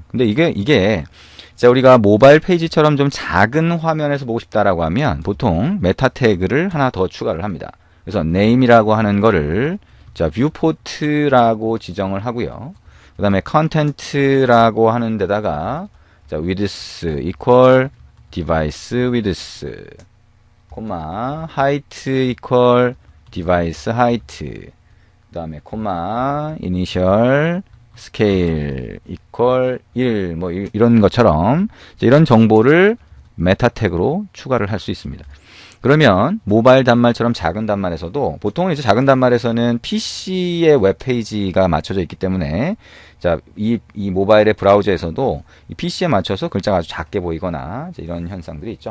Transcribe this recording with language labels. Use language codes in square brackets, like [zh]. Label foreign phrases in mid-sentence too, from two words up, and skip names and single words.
[ko] 근데 이게 자, 우리가 모바일 페이지처럼 좀 작은 화면에서 보고 싶다라고 하면 보통 메타 태그를 하나 더 추가를 합니다. 그래서 name이라고 하는 거를 자, viewport라고 지정을 하고요. 그 다음에 content라고 하는 데다가 자, [en] width equal device width, height equal device height, [ko] 그 다음에 [en] initial scale equal 1, [ko] 뭐 이런 것처럼 이런 정보를 메타 태그로 추가를 할 수 있습니다. 그러면 모바일 단말처럼 작은 단말에서도 보통은 이제 작은 단말에서는 PC의 웹페이지가 맞춰져 있기 때문에 자, 이 모바일의 브라우저에서도 이 PC에 맞춰서 글자가 아주 작게 보이거나 이런 현상들이 있죠.